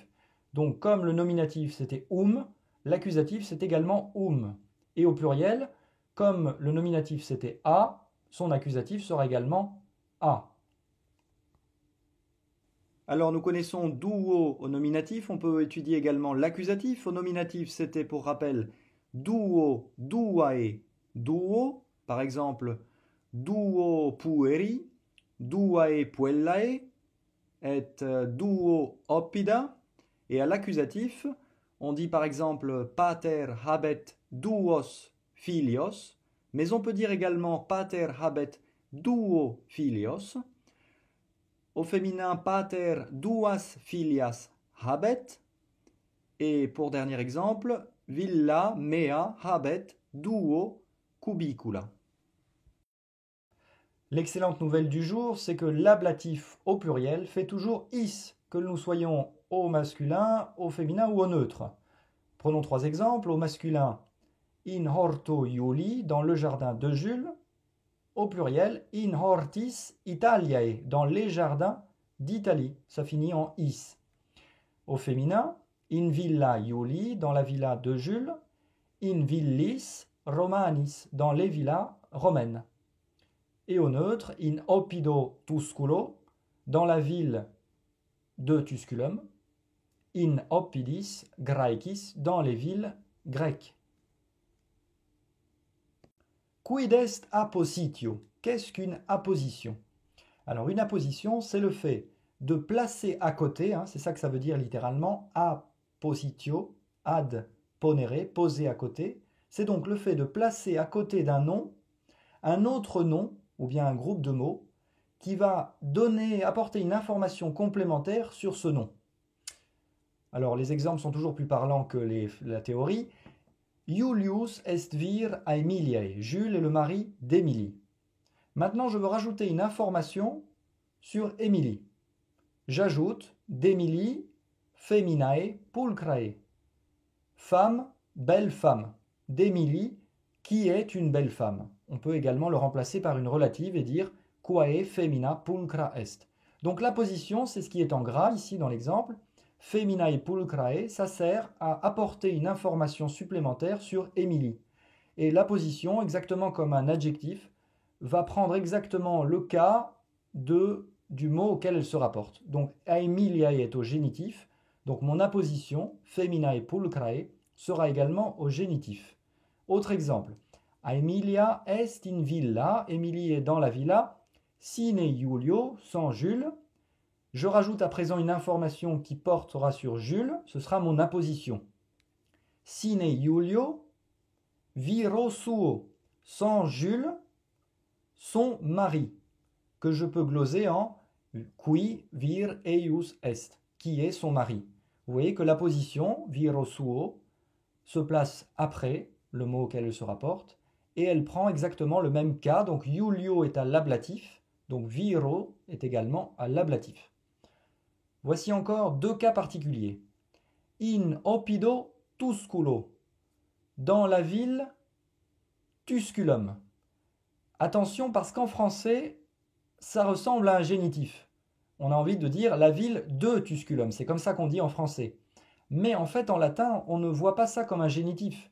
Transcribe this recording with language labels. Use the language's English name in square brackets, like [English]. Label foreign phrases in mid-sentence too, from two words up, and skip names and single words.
[French] Donc comme le nominatif c'était l'accusatif c'est également Et au pluriel, comme le nominatif c'était a, son accusatif sera également a. Alors nous connaissons duo au nominatif, on peut étudier également l'accusatif. Au nominatif c'était pour rappel [Latin] duo, duae, duo. [French] Par exemple, [Latin] duo pueri, duae puellae, et duo oppida. [French] Et à l'accusatif, on dit par exemple [Latin] pater habet duos filios, [French] mais on peut dire également [Latin] pater habet duo filios. [French] Au féminin, [Latin] pater duas filias habet. [French] Et pour dernier exemple, [Latin] villa mea habet duo cubicula. [French] L'excellente nouvelle du jour, c'est que l'ablatif au pluriel fait toujours is, que nous soyons au masculin, au féminin ou au neutre. Prenons 3 exemples. Au masculin, [Latin] in horto Iuli, [French] dans le jardin de Jules. Au pluriel, [Latin] in hortis Italiae, [French] dans les jardins d'Italie. Ça finit en is. Au féminin, [Latin] in villa Iuli, [French] dans la villa de Jules. [Latin] In villis Romanis, [French] dans les villas romaines. Et au neutre, [Latin] in oppido Tusculo, [French] dans la ville de Tusculum. [Latin] In oppidis Graecis, [French] dans les villes grecques. [Latin] Quid est appositio? [French] Qu'est-ce qu'une apposition? Alors une apposition, c'est le fait de placer à côté, c'est ça que ça veut dire littéralement, [Latin] appositio, ad ponere, [French] poser à côté. C'est donc le fait de placer à côté d'un nom un autre nom ou bien un groupe de mots qui va apporter une information complémentaire sur ce nom. Alors les exemples sont toujours plus parlants que la théorie. [Latin] Iulius est vir Aemiliae. [French] Jules est le mari d'Émilie. Maintenant, je veux rajouter une information sur Émilie. J'ajoute d'Émilie, [Latin] feminae pulcrae. [French] Femme, belle femme. D'Émilie, qui est une belle femme. On peut également le remplacer par une relative et dire [Latin] quae femina pulcra est. [French] Donc la position, c'est ce qui est en gras ici dans l'exemple. [Latin] Feminae pulcrae, [French] ça sert à apporter une information supplémentaire sur Émilie. Et la position, exactement comme un adjectif, va prendre exactement le cas du mot auquel elle se rapporte. Donc Aemiliae est au génitif, donc mon apposition, [Latin] feminae pulcrae, [French] sera également au génitif. Autre exemple, [Latin] Aemilia est in villa, [French] Émilie est dans la villa, [Latin] sine Julio, [French] sans Jules. Je rajoute à présent une information qui portera sur Jules, ce sera mon apposition. [Latin] Sine Julio, viro suo, [French] sans Jules, son mari, que je peux gloser en [Latin] qui vir eius est, [French] qui est son mari. Vous voyez que l'apposition, [Latin] viro suo, [French] se place après le mot auquel elle se rapporte, et elle prend exactement le même cas, donc Julio est à l'ablatif, donc viro est également à l'ablatif. Voici encore deux cas particuliers. [Latin] In opido tusculo, [French] dans la ville Tusculum. Attention parce qu'en français, ça ressemble à un génitif. On a envie de dire la ville de Tusculum, c'est comme ça qu'on dit en français. Mais en fait, en latin, on ne voit pas ça comme un génitif.